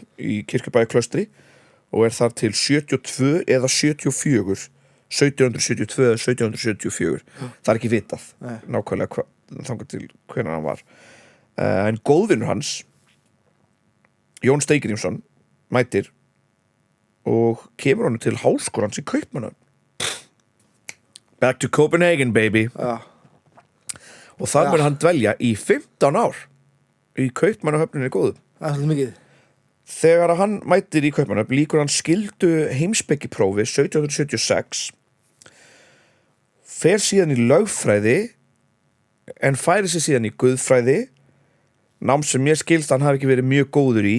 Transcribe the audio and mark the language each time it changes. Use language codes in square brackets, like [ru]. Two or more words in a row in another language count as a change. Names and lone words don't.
[is] í Kirkjubæi klaustri og er þar til 72 eða 74 1772 eða 1774 það er ekki vitað nákvæmlega þangað til hvenær hann var en góðvinur hans Jón Steingrímsson mætir og kemur honum til háskólans í Kaupmannahöfn [en] back to Copenhagen baby [is] og þar mun hann dvelja í 15 ár í Kaupmannahöfninni góðu Það er svolítið mikið þegar hann mætir í Kaupmannahöfn lýkur hann skildu heimspekiprófi 1776 fer síðan í lögfræði en færi sig síðan í guðfræði, nám sem mér skilst hann hafi ekki verið mjög góður í.